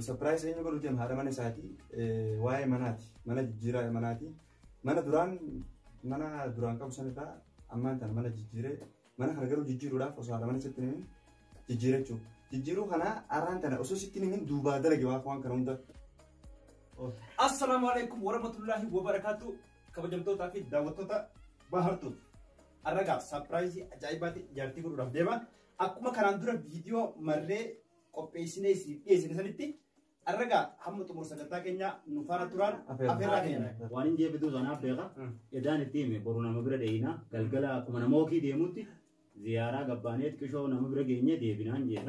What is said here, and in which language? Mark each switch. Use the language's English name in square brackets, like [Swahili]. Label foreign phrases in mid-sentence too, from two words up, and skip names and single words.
[Oromo] Surprise eenyu godhu deema haadha mana isaati waa'ee manaati. Mana jijjiiraa manaati. Mana duraan qabu sanirraa ammaan tana mana jijjiiree mana kana garuu jijjiiruudhaaf osoo haadha mana sitti himin jijjiiree jechuudha. Jijjiiruu kana arraan tana osoo sitti himin duubaa dalage waan kana hunda. [Arabic] السلام عليكم ورحمة الله وبركاته. [Oromo] Kabajamtootaa fi daawwattoota bahartuu. Arragaa surprise ajaa'ibaati jaartii godhuudhaaf deema. Akkuma kanaan dura viidiyoo marree qopheessinee siif dhiyeessine sanitti arragaa hamma xumur sagantaa keenya nu faana turaan afeerraa keenya. Waan hin jeebitu sanaaf beeka. Edaan itti hime boru nama bira deeyina galgala akkuma nama okii deemutti ziyaaraa gabbaanee xiqqishoo nama bira geenye deebinaan jee.